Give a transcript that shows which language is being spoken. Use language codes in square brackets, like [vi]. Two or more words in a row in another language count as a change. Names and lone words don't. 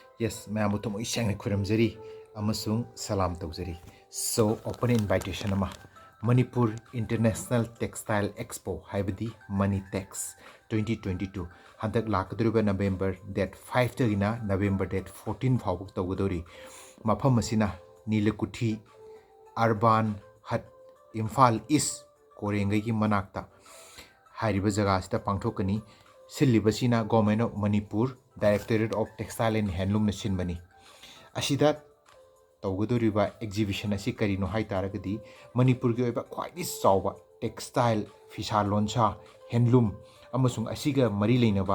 [en] Yes, ma'am, [mni] to mo isang kuramzari amasung salam tawzari. So, [en] open invitation [mni] ama Manipur International Textile Expo haibadi MANITEX 2022 handak lakadruba [en] November date [mni] 5 tagina [en] November date [mni] 14 fawuk tawgadori mafam asina Nilakuthi Urban Hut imphal East Korengai ki manakta hairiba jaga sita pangthokani silibasina Government of Manipur Directorate of Textile and Handloom na sinbani asida tawgadoriba exhibition asi karino haitaragadi Manipur gi oiba khwaidi chawba textile fisa lonsa handloom amasung asiga mari leinaba